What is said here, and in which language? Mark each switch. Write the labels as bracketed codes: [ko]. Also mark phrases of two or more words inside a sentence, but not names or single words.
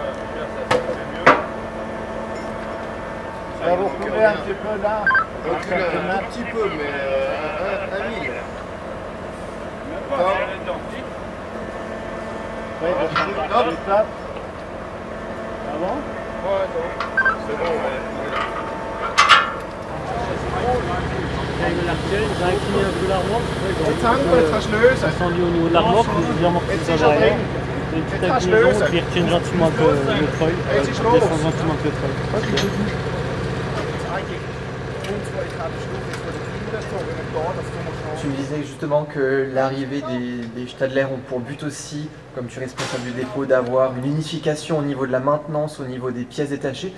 [fr] Ça va vous reculer un petit peu là. Un petit peu, mais un mille. Stop. avant. Ouais, c'est bon, ouais. [de] Jetzt hängen wir, jetzt kannst du lösen. [fr] Descendu au niveau de la remorque, les amortisseurs derrière. Une petite inclinaison, puis retient gentiment un peu le treuil. Descend gentiment un peu le treuil. Tu me disais justement que l'arrivée des Stadler ont pour but aussi, comme tu es responsable du dépôt, d'avoir une unification au niveau de la maintenance, au niveau des pièces détachées.